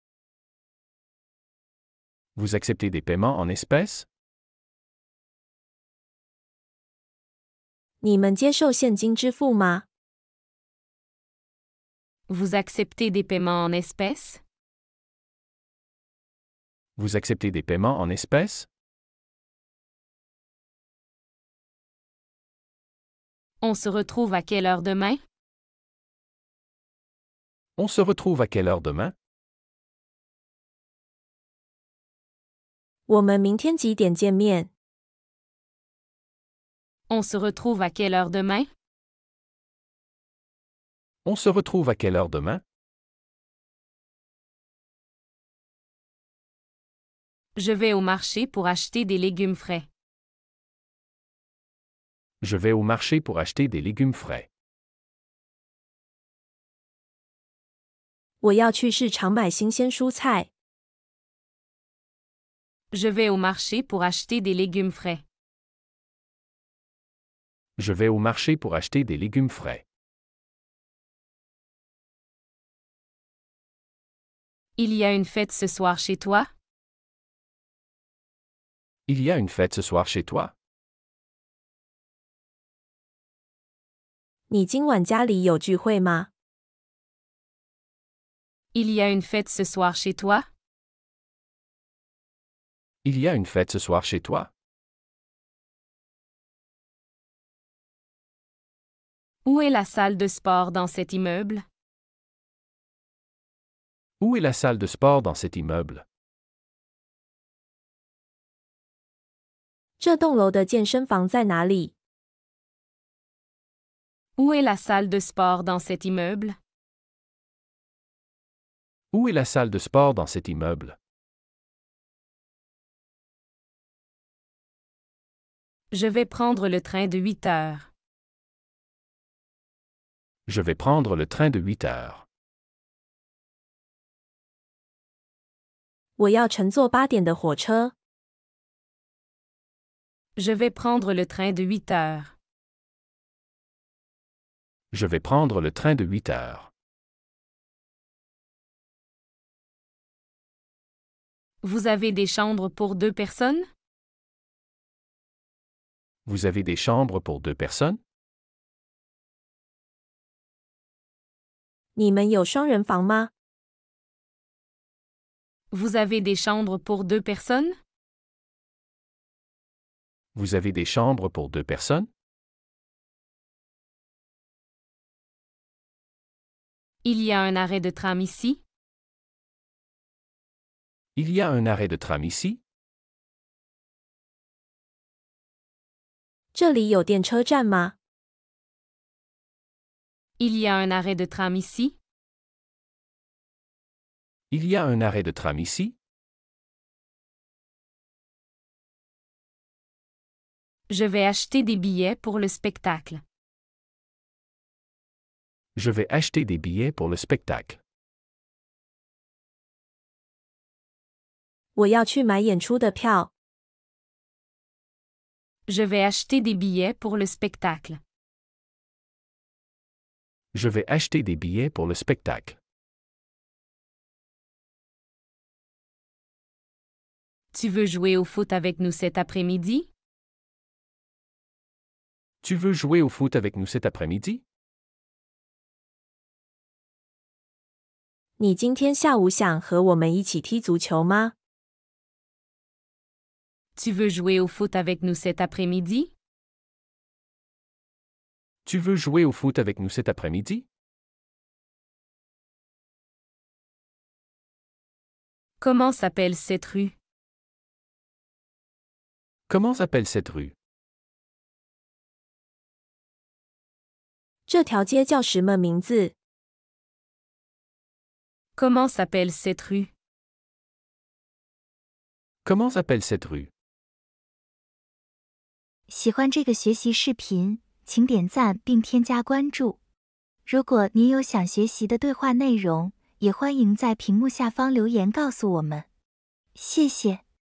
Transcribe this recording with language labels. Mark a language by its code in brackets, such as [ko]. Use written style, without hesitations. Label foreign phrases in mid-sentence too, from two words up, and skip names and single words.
[fr] Vous acceptez des paiements en espèces? [zh] 你们接受现金支付吗？ [fr] Vous acceptez des paiements en espèces? Vous acceptez des paiements en espèces? On se retrouve à quelle heure demain? On se retrouve à quelle heure demain? [zh] 我们明天几点见面？ [fr] On se retrouve à quelle heure demain? On se retrouve à quelle heure demain? Je vais au marché pour acheter des légumes frais. Je vais au marché pour acheter des légumes frais. [zh] 我要去市场买新鲜蔬菜。 [fr] Je vais au marché pour acheter des légumes frais. Je vais au marché pour acheter des légumes frais. Il y a une fête ce soir chez toi? Il y a une fête ce soir chez toi? [zh] 你今晚家里有聚会吗？ [fr] Il y a une fête ce soir chez toi? Il y a une fête ce soir chez toi? Où est la salle de sport dans cet immeuble? Où est la salle de sport dans cet immeuble? [zh] 这栋楼的健身房在哪里？ [fr] Où est la salle de sport dans cet immeuble? Où est la salle de sport dans cet immeuble? Je vais prendre le train de 8 heures. Je vais prendre le train de 8 heures. [zh] 我要乘坐8点的火车。 [fr] Je vais prendre le train de 8 heures. Je vais prendre le train de 8 heures. Vous avez des chambres pour 2 personnes? Vous avez des chambres pour 2 personnes? [zh] 你们有双人房吗？ [fr] Vous avez des chambres pour 2 personnes? Vous avez des chambres pour 2 personnes? Il y a un arrêt de tram ici? Il y a un arrêt de tram ici? [zh] 这里有电车站吗？ [fr] Il y a un arrêt de tram ici? Il y a un arrêt de tram ici? Je vais acheter des billets pour le spectacle. Je vais acheter des billets pour le spectacle. [zh] 我要去买演出的票。 [fr] Je vais acheter des billets pour le spectacle. Je vais acheter des billets pour le spectacle. Tu veux jouer au foot avec nous cet après-midi? Tu veux jouer au foot avec nous cet après-midi? [zh] 你今天下午想和我们一起踢足球吗？ [fr] Tu veux jouer au foot avec nous cet après-midi? Tu veux jouer au foot avec nous cet après-midi? Comment s'appelle cette rue? Comment s'appelle cette rue? [zh] 这条街叫什么名字？ [fr] Comment s'appelle cette rue? Comment s'appelle cette rue? [zh] 喜欢这个学习视频，请点赞并添加关注。如果您有想学习的对话内容，也欢迎在屏幕下方留言告诉我们。谢谢。